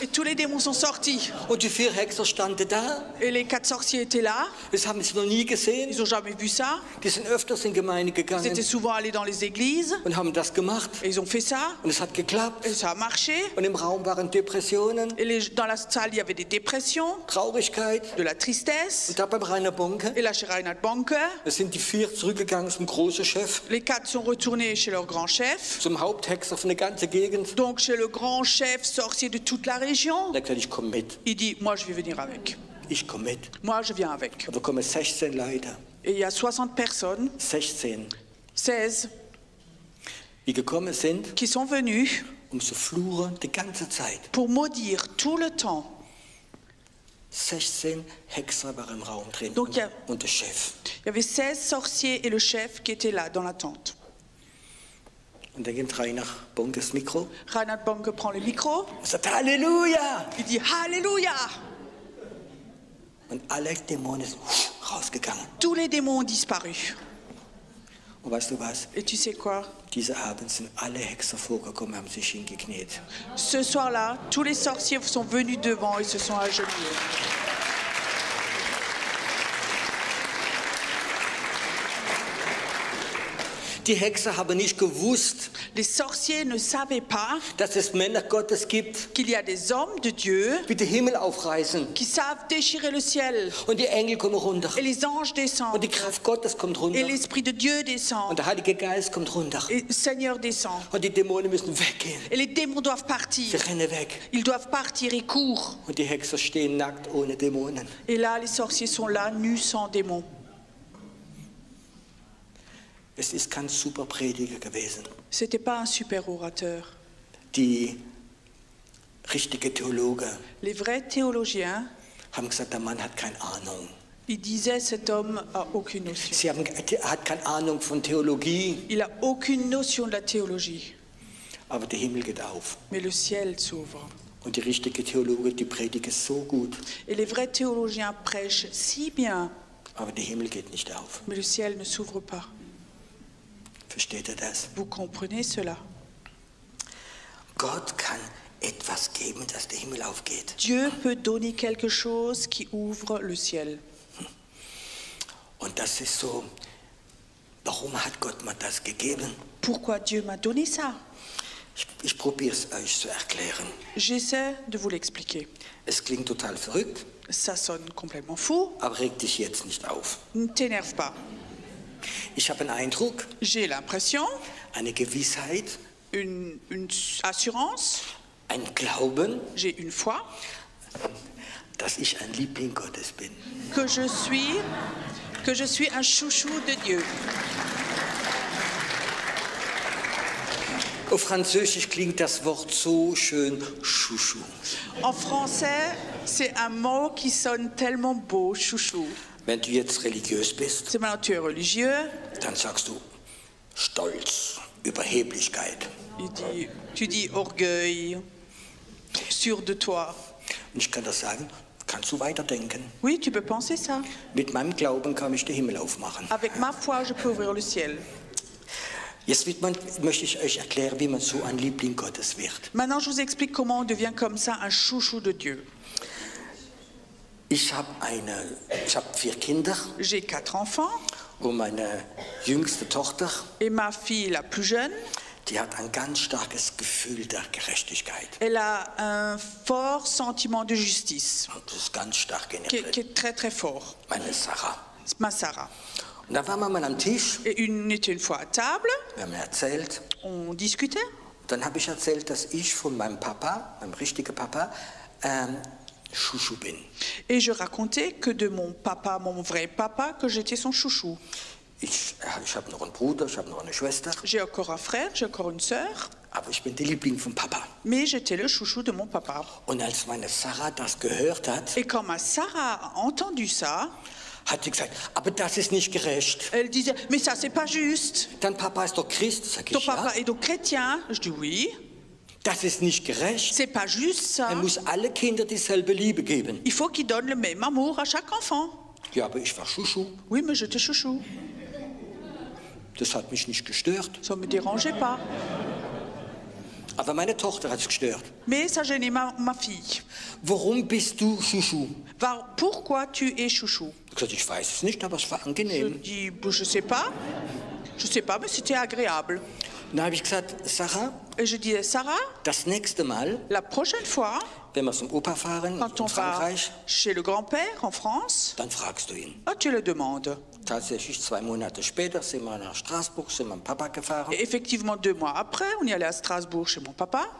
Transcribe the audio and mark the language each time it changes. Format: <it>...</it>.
<fr>Et tous les démons sont sortis.</fr> <de>Und die 4 Hexer standen da.</de> <fr>Et les 4 sorciers étaient là.</fr> <de>Das haben sie noch nie gesehen.</de> <fr>Ils n'ont jamais vu ça.</fr> <de>Die sind öfters in Gemeinde</de> <fr>Ils étaient</fr> <de>gegangen</de> <fr>souvent allés dans les églises.</fr> <de>und haben das gemacht.</de> <fr>Et ils ont fait ça.</fr> <de>Und es hat geklappt.</de> <fr>Et ça a marché.</fr> <de>Und im Raum waren Depressionen,</de> <fr>Et dans la salle, il y avait des dépressions,</fr> <de>Traurigkeit.</de> <fr>de la tristesse.</fr> <de>Und da beim Rainer Bonke,</de> <fr>Et là, chez Reinhard Bonke,</fr> <de>da sind die 4 zurückgegangen zum großen Chef,</de> <fr>les 4 sont retournés chez leur grand chef.</fr> <de>zum Haupthexer von der ganzen Gegend.</de> <fr>Donc, chez le grand chef sorcier de toute la région.</fr> <de>Er hat gesagt, ich komme mit.</de> <fr>Il dit, moi, je vais venir avec.</fr> <de>Ich komme mit.</de> <fr>Moi, je viens avec.</fr> <de>Da kommen 16 Leute.</de> <fr>Et il y a 60 personnes,</fr> <de>16,</de> <fr>16,</fr> <de>die gekommen sind,</de> <fr>qui sont venues</fr> <de>zu fluchen die ganze Zeit.</de> <fr>pour maudire tout le temps.</fr> <de>16 Hexer waren im Raum drin</de> <fr>Donc,</fr> <de>und der Chef.</de> <fr>Il y avait 16 sorciers et le chef qui étaient là, dans la tente.</fr> <de>Und dann geht Rainer Bonke das Mikro</de> <fr>Reinhard Bonke prend le micro,</fr> <de>und sagt Halleluja!</de> <fr>il dit Alléluia.</fr> <de>Und alle Dämonen sind rausgegangen.</de> <fr>Tous les démons ont disparu.</fr> <de>Und weißt du was?</de> <fr>Et tu sais quoi?</fr> <de>Diese Abend sind alle Hexer vorgekommen, haben sich hingekniet.</de> <fr>Ce soir-là, tous les sorciers sont venus devant et se sont agenouillés.</fr> <de>Die Hexer haben nicht gewusst,</de> <fr>Les sorciers ne savaient pas</fr> <de>dass es Männer Gottes gibt,</de> <fr>qu'il y a des hommes de Dieu</fr> <de>die den Himmel aufreißen.</de> <fr>qui savent déchirer le ciel.</fr> <de>Und die Engel kommen runter.</de> <fr>Et les anges</fr> <de>Und</de> <fr>descendent.</fr> <de>die Kraft Gottes kommt runter.</de> <fr>Et l'Esprit de Dieu</fr> <de>Und</de> <fr>descend.</fr> <de>der Heilige Geist kommt runter.</de> <fr>Et le Seigneur descend.</fr> <de>Und die Dämonen müssen weggehen.</de> <fr>Et les démons doivent</fr> <de>Sie</de> <fr>partir.</fr> <de>rennen weg.</de> <fr>Ils doivent partir, ils courent.</fr> <de>Und die Hexer stehen nackt ohne Dämonen.</de> <fr>Et là, les sorciers sont là, nus, sans démons.</fr> <de>Es ist kein super Prediger gewesen.</de> <fr>C'était pas un super orateur.</fr> <de>Die richtige Theologen</de> <fr>Les vrais théologiens</fr> <de>haben gesagt, der Mann hat keine Ahnung.</de> <fr>Il disait, cet homme a aucune notion.</fr> <de>Er hat keine Ahnung von Theologie,</de> <fr>Il a aucune notion de la théologie.</fr> <de>aber der Himmel geht auf.</de> <fr>Mais le ciel s'ouvre.</fr> <de>Und die richtige Theologie, die predigen so gut,</de> <fr>Et les vrais théologiens prêchent si bien,</fr> <de>aber der Himmel geht nicht auf.</de> <fr>mais le ciel ne s'ouvre pas.</fr> <de>Versteht ihr das?</de> <fr>Vous comprenez cela?</fr> <de>Gott kann etwas geben, dass der Himmel aufgeht.</de> <fr>Dieu peut donner quelque chose qui ouvre le ciel.</fr> <de>Und das ist so, warum hat Gott mir das gegeben?</de> <fr>Pourquoi Dieu m'a donné ça?</fr> <de>Ich probiere es euch zu erklären.</de> <fr>J'essaie de vous l'expliquer.</fr> <de>Es klingt total verrückt,</de> <fr>Ça sonne complètement fou.</fr> <de>aber reg dich jetzt nicht auf.</de> <fr>Ne t'énerve pas.</fr> <de>Ich habe einen Eindruck,</de> <fr>J'ai l'impression,</fr> <de>eine Gewissheit,</de> <fr>une assurance,</fr> <de>ein Glauben,</de> <fr>j'ai une foi</fr> <de>dass ich ein Liebling Gottes bin.</de> <fr>que je suis un chouchou de Dieu.</fr> <de>Auf Französisch klingt das Wort so schön, Chouchou.</de> <fr>En français, c'est un mot qui sonne tellement beau, chouchou.</fr> <de>Wenn du jetzt religiös bist,</de> <fr>C'est maintenant tu es religieux,</fr> <de>dann sagst du Stolz, Überheblichkeit.</de> <fr>tu dis orgueil, sûr de toi.</fr> <de>Und ich kann das sagen, kannst du weiterdenken.</de> <fr>Oui, tu peux penser ça.</fr> <de>Mit meinem Glauben kann ich den Himmel aufmachen.</de> <fr>Avec ma foi, je peux ouvrir le ciel.</fr> <de>Jetzt möchte ich euch erklären, wie man so ein Liebling Gottes wird.</de> <fr>Maintenant, je vous explique comment on devient comme ça un chouchou de Dieu.</fr> <de>Ich habe 4 Kinder</de> <fr>J'ai 4 enfants</fr> <de>und meine jüngste Tochter,</de> <fr>et ma fille, la plus jeune,</fr> <de>die hat ein ganz starkes Gefühl der Gerechtigkeit.</de> <fr>elle a un fort sentiment de justice</fr> <de>Das ist ganz stark in ihr</de> <fr>qui</fr> <de>drin.</de> <fr>est très très fort.</fr> <de>Meine Sarah.</de> <fr>C'est ma Sarah.</fr> <de>Und da waren wir mal am Tisch,</de> <fr>Et on était une fois à table,</fr> <de>wir haben erzählt,</de> <fr>on discutait.</fr> <de>dann habe ich erzählt, dass ich von meinem Papa, meinem richtigen Papa, Chouchou bin.</de> <fr>Et je racontais que de mon papa, mon vrai papa, que j'étais son chouchou.</fr> <de>Ich habe noch einen Bruder, ich habe noch eine Schwester,</de> <fr>J'ai encore un frère, j'ai encore une sœur,</fr> <de>aber ich bin der Liebling von Papa.</de> <fr>mais j'étais le chouchou de mon papa.</fr> <de>Und als meine Sarah das gehört hat,</de> <fr>Et quand ma Sarah a entendu ça,</fr> <de>hat sie gesagt, aber das ist nicht gerecht.</de> <fr>elle disait, mais ça c'est pas juste.</fr> <de>Dein Papa ist doch Christ, sag</de> <fr>Ton</fr> <de>ich, ja.</de> <fr>papa est donc chrétien. Je dis oui,</fr> <de>Das ist nicht gerecht.</de> <fr>c'est pas juste ça.</fr> <de>Er muss alle Kinder dieselbe Liebe geben.</de> <fr>Il faut qu'il donne le même amour à chaque enfant.</fr> <de>Ja, aber ich war Chouchou.</de> <fr>Oui, mais j'étais chouchou.</fr> <de>Das hat mich nicht gestört.</de> <fr>Ça me dérangeait pas.</fr> <de>Aber meine Tochter hat es gestört.</de> <fr>Mais ça gênait ma fille.</fr> <de>Warum bist du Chouchou?</de> <fr>Pourquoi tu es chouchou?</fr> <de>Ich habe gesagt, ich weiß es nicht, aber es war</de> <fr>Je</fr> <de>angenehm.</de> <fr>dis, je sais pas. Je sais pas, mais c'était agréable.</fr> <de>Dann habe ich gesagt, Sarah,</de> <fr>Et je disais, Sarah,</fr> <de>das nächste Mal,</de> <fr>la prochaine fois,</fr> <de>wenn wir zum Opa fahren</de> <fr>quand</fr> <de>in</de> <fr>on va</fr> <de>Frankreich,</de> <fr>chez le grand-père en France,</fr> <de>dann fragst du ihn.</de> <fr>tu le demandes.</fr> <de>Tatsächlich 2 Monate später sind wir nach Straßburg, sind wir mit Papa gefahren.</de> <fr>Et effectivement, 2 mois après, on y allait à Strasbourg chez mon papa.</fr>